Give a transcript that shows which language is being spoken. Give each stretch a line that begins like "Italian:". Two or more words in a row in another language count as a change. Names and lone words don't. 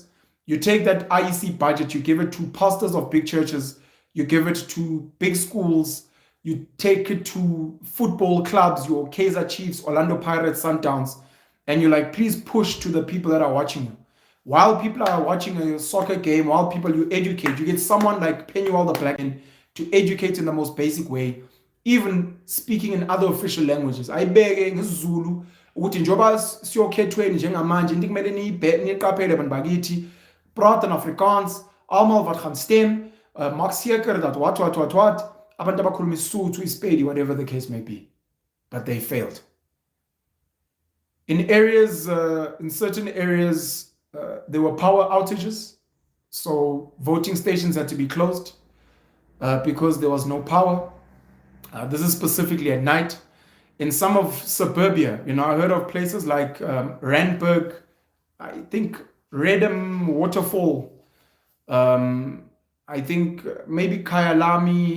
English: You take that IEC budget, you give it to pastors of big churches, you give it to big schools, you take it to football clubs, your Kaizer Chiefs, Orlando Pirates, Sundowns, and you're like, please push to the people that are watching you. While people are watching a soccer game, while people you educate, you get someone like Penuel the Black to educate in the most basic way, even speaking in other official languages.
Zulu: Ayibeke ngesiZulu ukuthi njoba siyokhethweni njengamanje into kumele niqaphele bantu bakithi,
Afrikaans: praat in Afrikaans, almal wat gaan stem, maak seker dat wat
Zulu: abantu abakhuluma isiSuthu, iSpedi,
English: whatever the case may be. But they failed. In areas, in certain areas, there were power outages, so voting stations had to be closed because there was no power. This is specifically at night. In some of suburbia, I heard of places like Randburg, I think Redham Waterfall, I think maybe Kyalami.